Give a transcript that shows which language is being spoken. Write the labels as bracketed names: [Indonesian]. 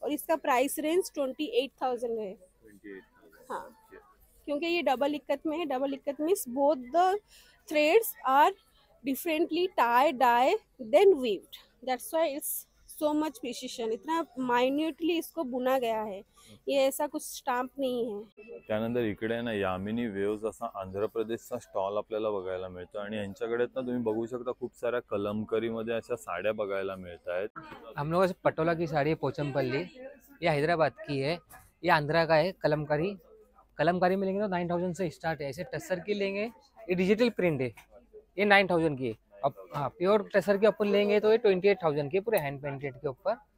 [Hindi] और इसका price range 28,000 है। हाँ, क्योंकि ये डबल इक्कत में है। [English] double ikat means both the threads are differently tie dye then weaved, that's why it's so much precision, [Hindi] इतना माइन्यूटली इसको बुना गया है। ये ऐसा कुछ स्टाम्प नहीं है। [Marathi] त्यानंतर इकडे आहे ना यामिनी वेव्स असा आंध्र प्रदेशचा स्टॉल आपल्याला बघायला मिळतो आणि यांच्याकडे ना तुम्ही बघू शकता खूप साऱ्या कलमकरीमध्ये अशा साड्या बघायला मिळत आहेत। [Hindi] हम लोगों से पटोला की साड़ी है, पोचमपल्ली, ये हैदराबाद की है, ये आंध्रा का है। कलमकारी, कलमकारी में लेंगे तो 9,000 से स्टार्ट है। ऐसे टसर की लेंगे, ये डिजिटल प्रिंट है, ये 9,000 की है। अब हाँ, प्योर टसर के अपन लेंगे तो ये 28,000 की है, पूरे हैंड पेंटेड के ऊपर।